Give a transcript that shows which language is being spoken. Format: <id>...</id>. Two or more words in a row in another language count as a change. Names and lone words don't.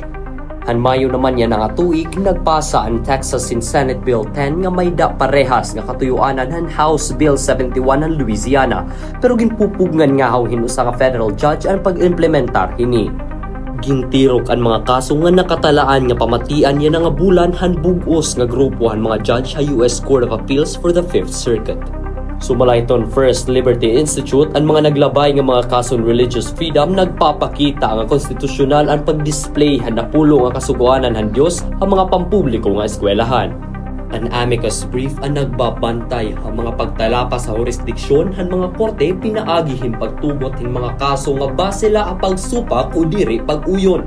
<war>Han Mayo naman yan nga tuig nagpasa ang Texas in Senate Bill 10 nga may da parehas nga katuyuanan han House Bill 71 han Louisiana pero ginpupugnan nga hin usa nga federal judge ang pag-implementar hini. Gintirok ang mga kaso nga nakatalaan nga pamatian yan nga bulan han bugos nga grupo han mga judge sa US Court of Appeals for the 5th Circuit. Sumalayton First Liberty Institute ang mga naglabay nga mga kason</war> <en>religious freedom</en> <war>nagpapakita nga konstitusyonal ang pag-display han napulo nga kasuguanan han Dios ang mga pampubliko nga eskwelahan. An</war> <en>amicus brief</en> <war>ang nagbabantay ang mga pagtalapa sa jurisdiksyon han mga korte pinaagi pagtugot hin mga kaso nga base la ang pagsupak o diri pag-uyon.</war>